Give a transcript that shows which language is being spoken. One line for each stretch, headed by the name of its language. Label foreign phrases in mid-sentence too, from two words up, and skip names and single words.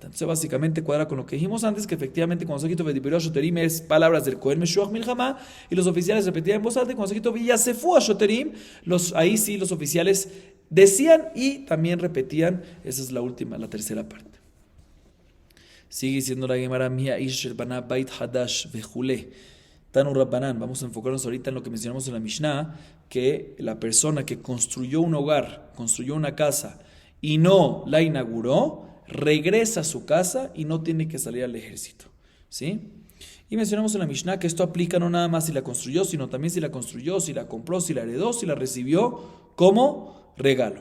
Spanish: Entonces básicamente cuadra con lo que dijimos antes, que efectivamente cuando se quitó
Hebrew: ודברו השוטרים
Spanish: es palabras del
Hebrew: כהן משוח מלחמה
Spanish: y los oficiales repetían en voz alta, y cuando se quitó
Hebrew: ויספו השוטרים,
Spanish: ahí sí los oficiales decían y también repetían. Esa es la tercera parte. Sigue diciendo la Gemara,
Hebrew: מי האיש בנה בית חדש וכולי. תנו רבנן.
Spanish: Vamos a enfocarnos ahorita en lo que mencionamos en la Mishnah, que la persona que construyó un hogar, construyó una casa y no la inauguró, regresa a su casa y no tiene que salir al ejército. ¿Sí? Y mencionamos en la Mishnah que esto aplica no nada más si la construyó, sino también si la construyó, si la compró, si la heredó, si la recibió como regalo.